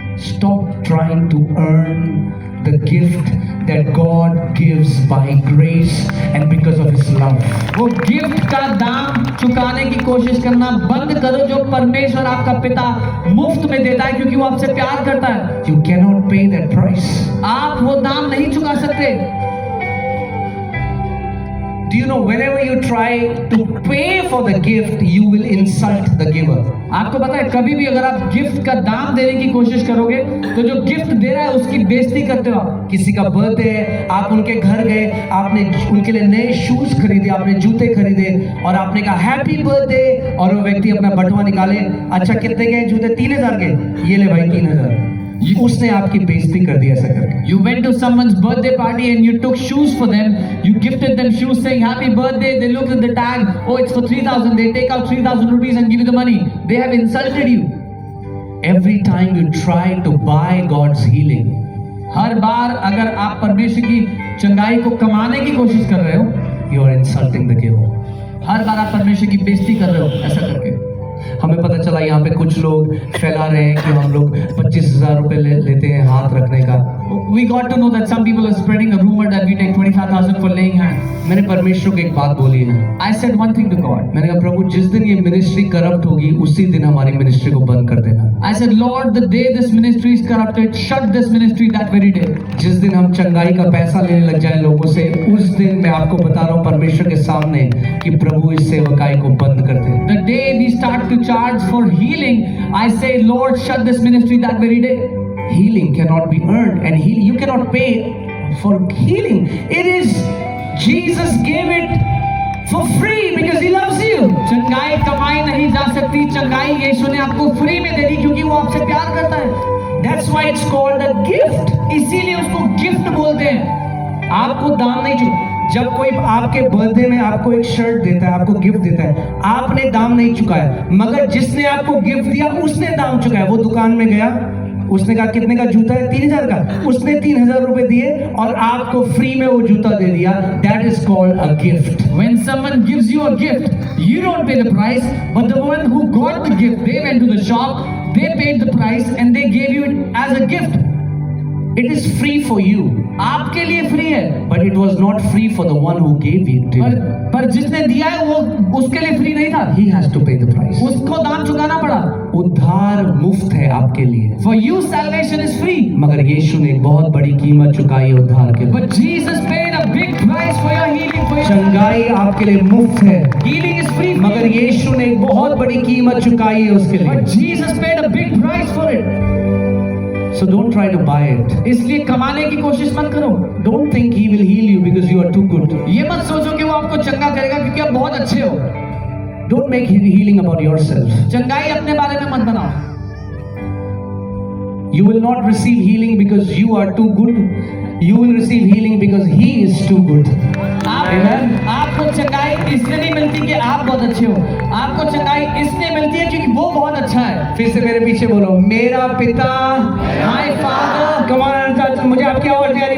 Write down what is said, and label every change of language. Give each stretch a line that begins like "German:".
English: Stop trying to earn the gift that God gives by grace and because of His love.
Hindi: वो gift का दाम चुकाने की कोशिश करना बंद करो जो परमेश्वर आपका पिता मुफ्त में देता है क्योंकि वो आपसे प्यार करता है.
English: You cannot pay that price.
Hindi: आप वो दाम नहीं चुका सकते.
English: Do you know whenever you try to pay for the gift, you will insult the giver.
Hindi: आपको पता है कभी भी अगर आप गिफ्ट का दाम देने की कोशिश करोगे तो जो गिफ्ट दे रहा है उसकी बेइज्जती करते हो आप. किसी का बर्थडे है, आप उनके घर गए, आपने उनके लिए नए शूज खरीदे, आपने जूते खरीदे और आपने कहा हैप्पी बर्थडे, और वो व्यक्ति अपना बटुआ निकाले, अच्छा कितने के जूते, 3000 के, ये ले भाई 3000. उसने आपकी बेइज्जती कर दी ऐसा करके.
English: You went to someone's birthday party and you took shoes for them. You gifted them shoes saying happy birthday. They look at the tag. Oh, it's for 3,000. They take out 3,000 rupees and give you the money. They have insulted you. Every time you try to buy God's healing,
Hindi: हर बार अगर आप परमेश्वर की चंगाई को कमाने की कोशिश कर रहे हो,
English: you are insulting the giver.
Hindi: हर बार आप परमेश्वर की बेइज्जती कर रहे हो ऐसा करके. हमें पता चला यहाँ पे कुछ लोग फैला रहे हैं कि हम लोग 25,000 रुपए लेते हैं हाथ रखने का.
English: We got to know that some people are spreading a rumor that we take 25,000 for laying hands.
Hindi: मैंने परमेश्वर को एक बात बोली है.
English: I said one thing to God.
Hindi: मैंने कहा प्रभु जिस दिन ये मिनिस्ट्री करप्ट होगी उसी दिन हमारी मिनिस्ट्री को बंद कर देना.
English: I said, Lord, the day this ministry is corrupted, shut this ministry that very day.
Hindi: जिस दिन हम चंगाई का पैसा लेने लग जाए लोगों से, उस दिन मैं आपको बता रहा हूँ परमेश्वर के सामने कि प्रभु इस सेवकाई को बंद कर दे.
English: The day we start to charge for healing, I say, Lord, shut this ministry that very day. Healing cannot be earned, and you cannot pay for healing. It is Jesus gave it for free because He loves you.
Hindi: चंगाई कमाई नहीं जा सकती. चंगाई यीशु ने आपको free में दे दी क्योंकि वो आपसे प्यार करता है.
English: That's why it's called a gift.
Hindi: इसीलिए उसको गिफ्ट बोलते हैं. आपको दाम नहीं चुका. जब कोई आपके बर्थडे में आपको एक शर्ट देता है, आपको गिफ्ट देता है, आपने दाम नहीं चुकाया, मगर जिसने आपको गिफ्ट दिया उसने दाम चुकाया. वो दुकान में गया, उसने कहा कितने का जूता है, 3000 का, उसने 3000 रुपए दिए और आपको फ्री में वो जूता दे दिया.
English: That is called a gift. When someone gives you a gift, you don't pay the price, but the one who got the gift, they went to the shop, they paid the price and they gave you it as a gift. It is free for you,
Hindi: आपके लिए free है,
English: but it was not free for the one who gave it.
Hindi: पर जिसने दिया है वो उसके लिए फ्री नहीं था.
English: He has to pay the price.
Hindi: उसको दाम चुकाना पड़ा. उद्धार मुफ्त है आपके लिए,
English: For you salvation is free,
Hindi: मगर यीशु ने एक बहुत बड़ी कीमत चुकाई है उद्धार के लिए.
English: but Jesus paid a big price for your healing, for your
Hindi: चंगाई आपके लिए मुफ्त है,
English: healing is free,
Hindi: मगर यीशु ने एक बहुत बड़ी कीमत चुकाई है उसके लिए.
English: but Jesus paid a big price for it. So don't try to buy it.
Hindi: इसलिए कमाने की कोशिश मत करो.
English: Don't think He will heal you because you are too good.
Hindi: ये मत सोचो कि वो आपको चंगा करेगा क्योंकि आप बहुत अच्छे हो.
English: Don't make healing about yourself.
Hindi: चंगाई अपने बारे में मत बनाओ.
English: You will not receive healing because you are too good. You will receive healing because He is too good. Amen.
Hindi: आपको चंगाई इसलिए नहीं मिलती कि आप बहुत अच्छे हो. आपको चंगाई इसलिए मिलती है क्योंकि वो बहुत अच्छा है. फिर से मेरे पीछे बोलो, मेरा पिता.
English: My Father.
Hindi: कमाल, मुझे आपकी आवाज नहीं आ रही.